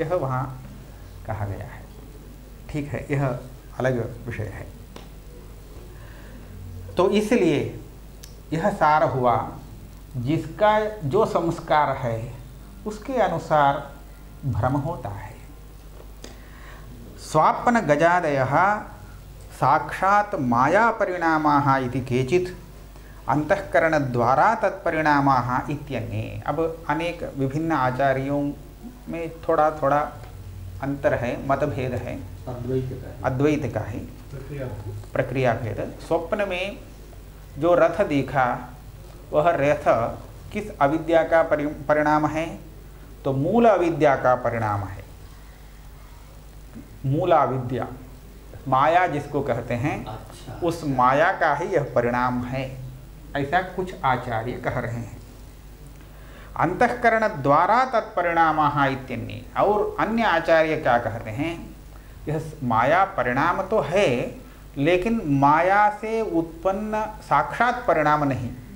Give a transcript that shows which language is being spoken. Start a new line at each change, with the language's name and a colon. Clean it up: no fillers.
Hindi: यह वहाँ कहा गया है। ठीक है, यह अलग विषय है। तो इसलिए यह सार हुआ, जिसका जो संस्कार है उसके अनुसार भ्रम होता है।
Sanskrit: स्वापन गजादयः साक्षात् माया परिणामाः इति केचित् अंतःकरण द्वारा तत्परिणामाः इत्यन्ये।
Hindi: अब अनेक विभिन्न आचार्यों में थोड़ा थोड़ा अंतर है, मतभेद है, अद्वैत का है, प्रक्रिया भेद। स्वप्न में जो रथ देखा वह रथ किस अविद्या का परिणाम है? तो मूल अविद्या का परिणाम है। मूल अविद्या, माया जिसको कहते हैं, अच्छा। उस माया का ही यह परिणाम है, ऐसा कुछ आचार्य कह रहे हैं।
Sanskrit: अंतःकरण द्वारा तत्परिणामाः इत्यन्ये।
Hindi: और अन्य आचार्य क्या कहते हैं? यह माया परिणाम तो है, लेकिन माया से उत्पन्न साक्षात परिणाम नहीं।